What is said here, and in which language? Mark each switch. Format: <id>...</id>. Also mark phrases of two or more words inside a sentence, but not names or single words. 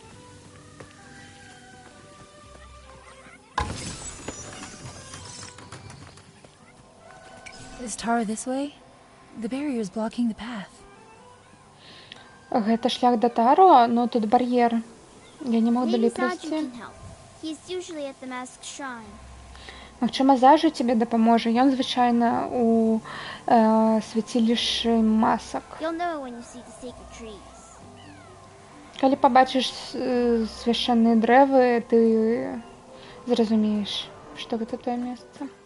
<en>Is Tara this way? The barrier is blocking the path.</en> <be>Гэта шлях да Таро, но тут бар'ер. Я</be> <ru>не могу</ru> <be>далей</be> <en>Maybe Zaju</en> <be>прайсці.</be> <en>can help. He's usually at the masked shrine.</en> <be>Магчыма, Зажу тебе дапаможа. Ён звычайна у свяцілішчы масак.</be> <en>You'll know when you see the sacred trees.</en> <be>Калі пабачыш свяшчэнныя дрэвы, ты зразумееш, што гэта тое месца.</be>